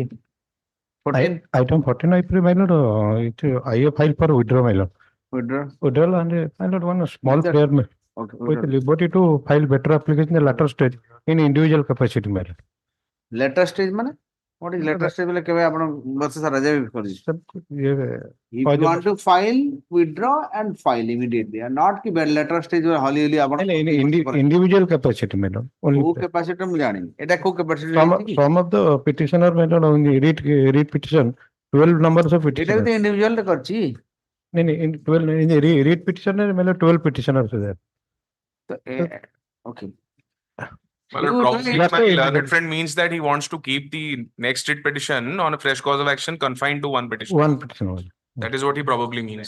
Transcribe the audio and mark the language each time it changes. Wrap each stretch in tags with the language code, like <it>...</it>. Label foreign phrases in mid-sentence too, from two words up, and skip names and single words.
<en>14. Item 14, I pray, my lord, I have filed for withdrawal, my lord. Withdraw. Withdrawal and my lord, one small That- prayer Okay. with withdraw. liberty to file better application in the latter stage in individual capacity, my lord. Letter stage</en> <or>ମାନେ?</or> <en>What is letter stage</en> <or>ବୋଲେ କେବେ ଆପଣ ବର୍ଷ ସାରା ଯାଇ କରିଛି?</or> <en>Sir, ये If you want to file, withdraw and file immediately and not कि letter stage हली हली ଆପଣ individual capacity, my lord. Only</en> <or>କୋଉ capacity ମୁଁ ଜାଣିନି। ଏଟା କୋଉ capacity</or> <en>some some of the petitioner, my lord, on the read petition, 12 numbers of</en> <or>ଏଟା ବି</or> <en>petitioner.</en> <or>ତ individual ରେ କରିଛି।</or> <en>In 12 in the read petitioner, my lord, 12 petitioners are there.</en> <or>ତ okay.</or> <en>Well, probably That's my why- learned friend means that he wants to keep the next writ petition on a fresh cause of action confined to one petition. One petition only. That is what he probably means.</en>